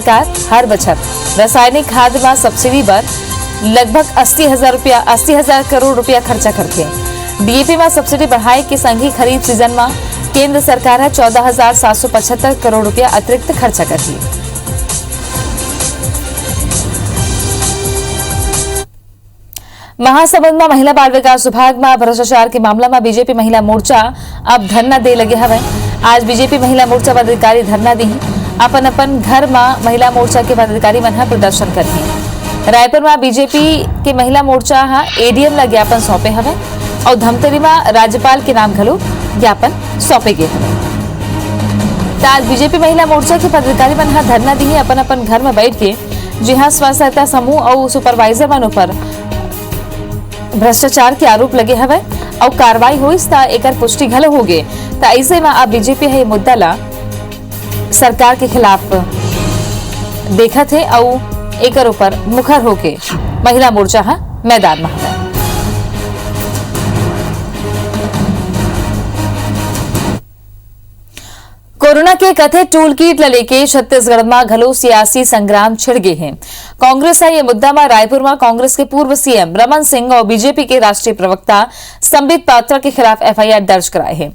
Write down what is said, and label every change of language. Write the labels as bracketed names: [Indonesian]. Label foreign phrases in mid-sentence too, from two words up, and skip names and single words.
[Chhattisgarhi] केंद्र सरकार हर बछर रासायनिक खाद में सब्सिडी पर लगभग 80,000 करोड़ रुपया खर्चा करके डीएपी में सब्सिडी बढ़ाए के संघी खरीफ सीजन में केंद्र सरकार 14,775 करोड़ रुपया अतिरिक्त खर्चा करती। महासमुंद में महिला बाल विकास विभाग में भ्रष्टाचार के मामला में बीजेपी महिला मोर्चा अब धरना दे लगे हवे। आज बीजेपी महिला मोर्चा पदाधिकारी धरना दी अपन अपन घर में महिला मोर्चा के पदाधिकारी मन प्रदर्शन करही। रायपुर में बीजेपी के महिला मोर्चा एडीएम ला ज्ञापन सौंपे हवे और धमतरी में राज्यपाल के नाम घलो ज्ञापन सौंपे गए हवे। आज बीजेपी महिला मोर्चा के पदाधिकारी मन धरना दी अपन अपन घर में बैठ के जहां स्व सहायता समूह और सुपरवाइजर मन पर भ्रष्टाचार के आरोप लगे हवे और कार्रवाई हुई एकर पुष्टि घलो हो गए। ऐसे में अब बीजेपी है मुद्दा ला सरकार के खिलाफ देखा थे और एकर ऊपर मुखर होके महिला मोर्चा मैदान में है। कोरोना के कथित [English] tool kit [Chhattisgarhi] लेके छत्तीसगढ़ में घलो सियासी संग्राम छिड़ गए हैं। कांग्रेस है ये मुद्दा में रायपुर में कांग्रेस के पूर्व सीएम रमन सिंह और बीजेपी के राष्ट्रीय प्रवक्ता संबित पात्रा के खिलाफ एफआईआर दर्ज कराए हैं।